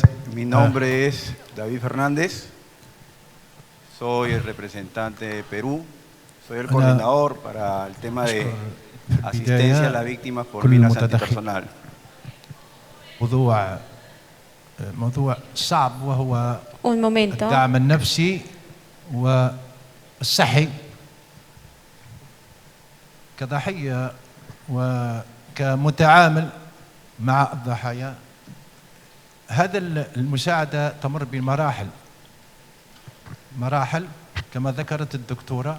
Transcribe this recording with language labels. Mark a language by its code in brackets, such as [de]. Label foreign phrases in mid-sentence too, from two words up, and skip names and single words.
[es] Mi nombre es David Fernández. Soy el representante de Perú. Soy el coordinador para el tema de asistencia a las víctimas por minas antipersonal. Un momento. [ar] الدعم النفسي والصحي كضحية وكمتعامل مع الضحايا. هذا المساعدة تمر بمراحل كما ذكرت الدكتورة.